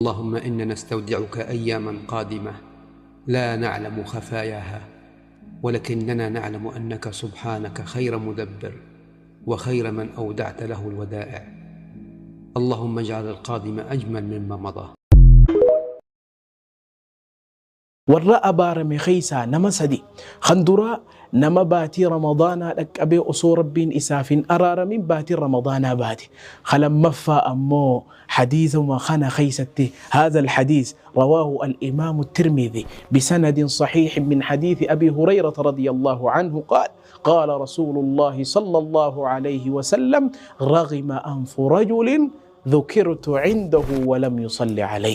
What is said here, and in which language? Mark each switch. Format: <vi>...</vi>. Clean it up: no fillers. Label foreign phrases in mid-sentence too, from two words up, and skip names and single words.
<ar>اللهم إنا نستودعك أياما قادمة لا نعلم خفاياها، ولكننا نعلم أنك سبحانك خير مدبر وخير من أودعت له الودائع. اللهم اجعل القادم أجمل مما مضى.</ar> <om>warra abaarame keeysaa nama sadi kan duraa nama baatii ramadaanaa dhaqqabee osoo rabbiin isaaf hin araaramin baatii ramadaanaa baate. Lammaffaa ammoo hadiisuma kana keeysatti</om> <ar>هذا الحديث رواه الإمام الترمذي بسند صحيح من حديث أبي هريرة رضي الله عنه قال قال رسول الله صلى الله عليه وسلم رغم أنف رجل ذكرت عنده ولم يصلي عليه.</ar>